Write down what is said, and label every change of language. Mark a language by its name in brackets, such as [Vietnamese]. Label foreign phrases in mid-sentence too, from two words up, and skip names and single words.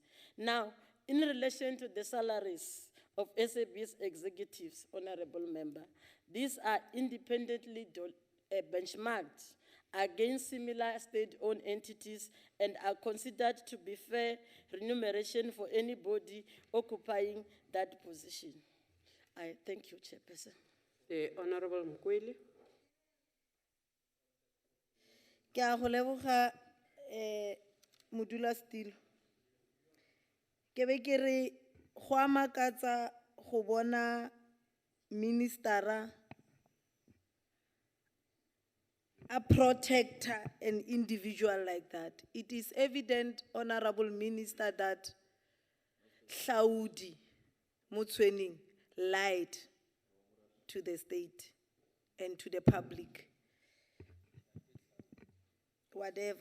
[English] Now, in relation to the salaries of SABC executives, honorable member, these are independently benchmarked against similar state-owned entities and are considered to be fair remuneration for anybody occupying that position. I thank you, Chairperson. The Honorable Mkweli. [Northern Sotho] Ke a go leboga modula Stilo. Ke be ke re go a makatsa go bona ministera [English] a protector an individual like that. It is evident, Honorable Minister, that Hlaudi Motsoeneng lied to the state and to the public. Whatever.